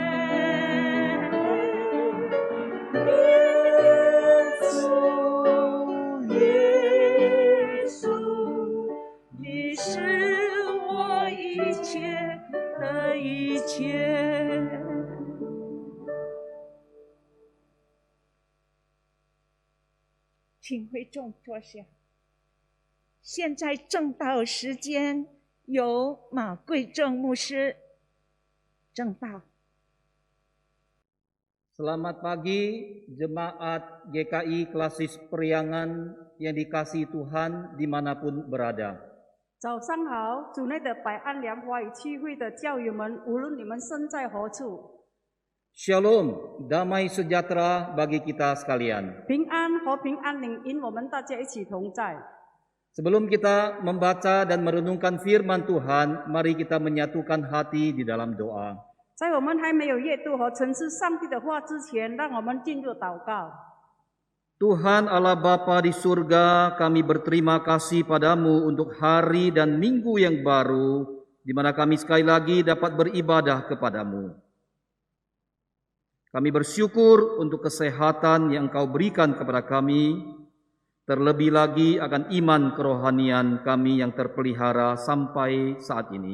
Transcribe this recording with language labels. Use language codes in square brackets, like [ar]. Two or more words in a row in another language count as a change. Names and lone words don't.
[zh] 耶稣，耶稣，你是我一切的一切。请会众坐下。现在正道时间，由马贵正牧师正道。 [id] Selamat pagi jemaat GKI Klasis Periangan yang dikasihi Tuhan dimanapun berada. [zh] 早上好，主内的百安良华语区会的教友们，无论你们身在何处， [id] Shalom, damai sejahtera bagi kita sekalian. [zh] 平安和平安宁因我们大家一起同在。 [id] Sebelum kita membaca dan merenungkan firman Tuhan, mari kita menyatukan hati di dalam doa. [zh] 在我们还没有阅读和沉思上帝的话之前，让我们进入祷告。 [id] Tuhan Allah Bapa di surga, kami berterima kasih padamu untuk hari dan minggu yang baru, di mana kami sekali lagi dapat beribadah kepadamu. Kami bersyukur untuk kesehatan yang Engkau berikan kepada kami, terlebih lagi akan iman kerohanian kami yang terpelihara sampai saat ini.